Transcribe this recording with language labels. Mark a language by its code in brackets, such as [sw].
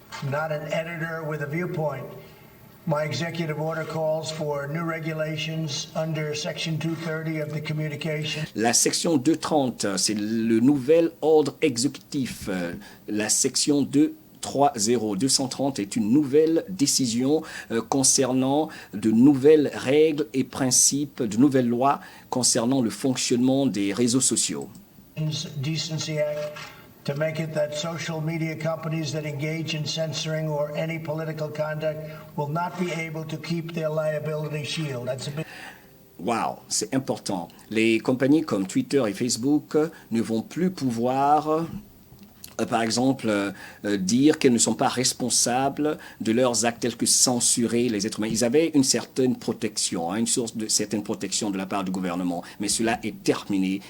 [en] Not an editor with a viewpoint. My executive order calls for new regulations under Section 230 of the Communication. [fr] La section 230, c'est le nouvel ordre exécutif. La section 230 est une nouvelle décision concernant de nouvelles règles et principes, de nouvelles lois concernant le fonctionnement des réseaux sociaux. [en] Decency Act to make it that social media companies that engage in censoring or any political conduct will not be able to keep their liability shield. That's a big... [fr] Wow, c'est important. Les compagnies comme Twitter et Facebook ne vont plus pouvoir par exemple, dire qu'elles ne sont pas responsables de leurs actes tels que censurer les êtres humains. Ils avaient une certaine protection, une source de certaine protection de la part du gouvernement, mais cela est terminé.